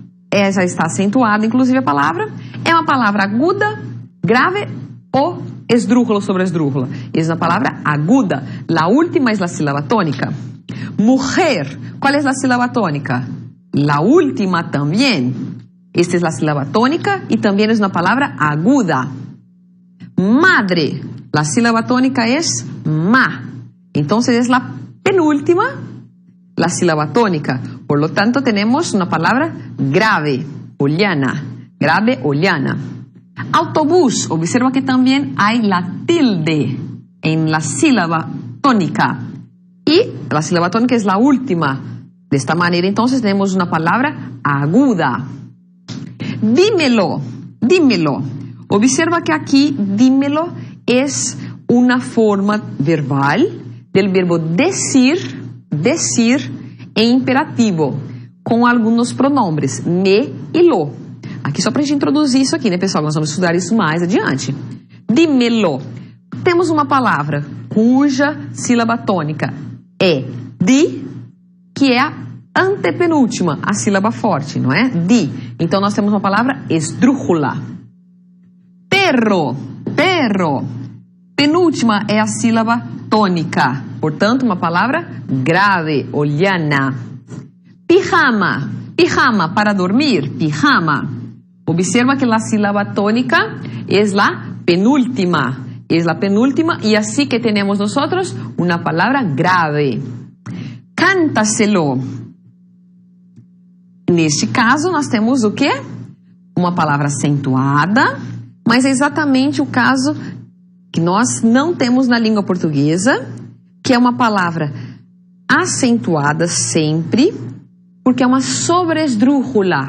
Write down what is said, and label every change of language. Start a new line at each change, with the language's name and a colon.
Portuguese: Essa está acentuada, inclusive a palavra. É uma palavra aguda, grave ou esdrújula sobre esdrújula.
Spanish: Es una palabra aguda. La última es la sílaba tónica. Mujer. ¿Cuál es la sílaba tónica? La última también. Esta es la sílaba tónica y también es una palabra aguda. Madre. La sílaba tónica es ma. Entonces es la penúltima, la sílaba tónica. Por lo tanto tenemos una palabra grave o llana. Grave o llana. Autobús, observa que también hay la tilde en la sílaba tónica. Y la sílaba tónica es la última. De esta manera, entonces, tenemos una palabra aguda. Dímelo, dímelo. Observa que aquí, dímelo, es una forma verbal del verbo decir, decir en imperativo,
Portuguese: com alguns
Spanish: pronombres, me e lo.
Portuguese: Aqui só para a gente introduzir isso aqui, né, pessoal? Nós vamos estudar isso mais adiante. Dímelo. Temos uma palavra cuja sílaba tônica é di, que é a antepenúltima, a sílaba forte, não é? Di. Então nós temos uma palavra esdrújula. Perro. Perro. Penúltima é a sílaba tônica. Portanto, uma palavra grave, ou llana. Pijama. Pijama, para dormir. Pijama.
Spanish: Observa que la sílaba tónica es la penúltima. Es la penúltima y así que tenemos nosotros una palabra grave. Cántaselo.
Portuguese: Neste caso, nós temos o quê? Uma palavra acentuada, mas é exatamente o caso que nós não temos na língua portuguesa, que é uma palavra acentuada sempre, porque é uma sobresdrújula.